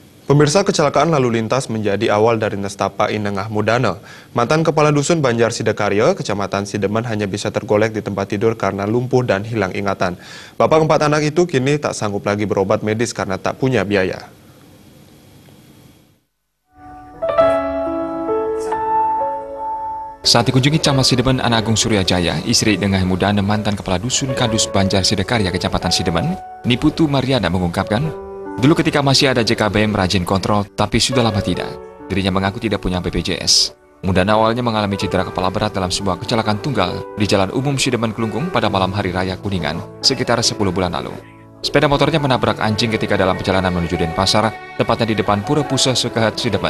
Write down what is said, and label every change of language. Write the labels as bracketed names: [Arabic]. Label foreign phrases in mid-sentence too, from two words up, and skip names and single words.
[Indonesian] Pemirsa, kecelakaan lalu lintas menjadi awal dari nestapa Inengah Mudana. Mantan Kepala Dusun Banjar Sidakarya, Kecamatan Sidemen hanya bisa tergolek di tempat tidur karena lumpuh dan hilang ingatan. Bapak 4 anak itu kini tak sanggup lagi berobat medis karena tak punya biaya. Saat dikunjungi Camat Sidemen Anak Agung Suryajaya, istri Inengah Mudana mantan Kepala Dusun Kadus Banjar Sidakarya, Kecamatan Sidemen, Niputu Mariana mengungkapkan, dulu ketika masih ada JKBM rajin kontrol, tapi sudah lama tidak. Dirinya mengaku tidak punya BPJS. Mudana awalnya mengalami cedera kepala berat dalam sebuah kecelakaan tunggal di Jalan Umum Sidemen Kelungkung pada malam Hari Raya Kuningan, sekitar 10 bulan lalu. Sepeda motornya menabrak anjing ketika dalam perjalanan menuju Denpasar, tepatnya di depan Pura Pusat Sukahat Sidemen.